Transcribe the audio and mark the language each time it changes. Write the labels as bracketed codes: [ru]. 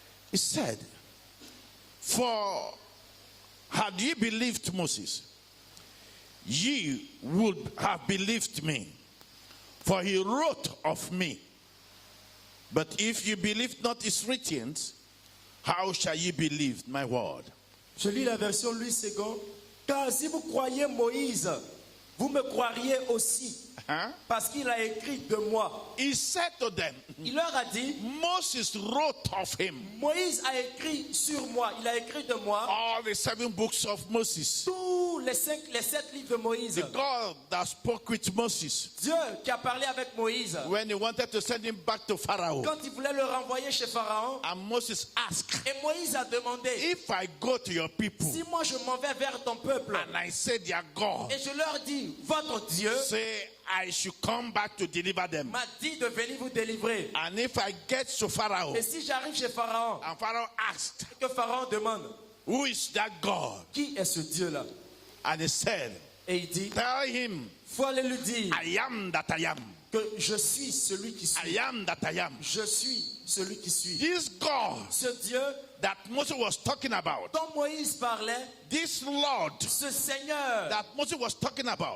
[en] He said, for had ye believed Moses, ye would have believed me, for he wrote of me. But if you believe not his writings, how shall ye believe my word? [fr] Je lis la version Louis II. Car si vous croyez Moïse, vous me croiriez aussi, parce qu'il a écrit de moi. [en] He said to them, [fr] Il leur a dit, [en] Moses wrote of him. [fr] Moïse a écrit sur moi, il a écrit de moi [en] All the 7 books of Moses. [fr] tous les 7 livres de Moïse. [en] The God that spoke with Moses [fr] Dieu qui a parlé avec Moïse [en] when he wanted to send him back to Pharaoh. [fr] quand il voulait le renvoyer chez Pharaon. [en] And Moses asked, [fr] Et Moïse a demandé, [en] if I go to your people [fr] si moi je m'en vais vers ton peuple [en] and I say their God, [fr] et je leur dis, votre Dieu [en] say I should come back to deliver them. [fr] m'a dit de venir vous délivrer. [en] And if I get to Pharaoh, [fr] Et si j'arrive chez Pharaon [en] and Pharaoh asked, [fr] et que Pharaon demande, [en] who is that God? [fr] qui est ce Dieu-là? [en] And he said, [fr] Et il dit, [en] tell him, [fr] faut aller lui dire [en] I am that I am. [fr] que je suis celui qui suis. [en] I am that I am. [fr] Je suis celui qui suis. [en] This God [fr] Ce Dieu [en] that Moses was talking about, [fr] dont Moïse parlait, [en] this Lord [fr] ce Seigneur [en] that Moses was talking about,